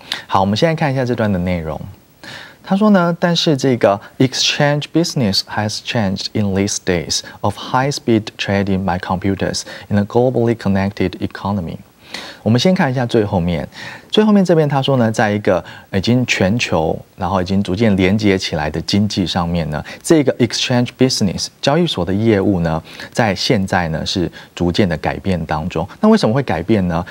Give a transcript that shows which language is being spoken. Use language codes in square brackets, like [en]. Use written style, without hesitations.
[zh] 好，我们现在看一下这段的内容。他说呢，但是这个 [en] exchange business has changed in these days of high-speed trading by computers in a globally connected economy。 [zh] 我们先看一下最后面这边他说呢，在一个已经全球，然后已经逐渐连接起来的经济上面呢，这个 [en] exchange business [zh] 交易所的业务呢，在现在呢是逐渐的改变当中。那为什么会改变呢？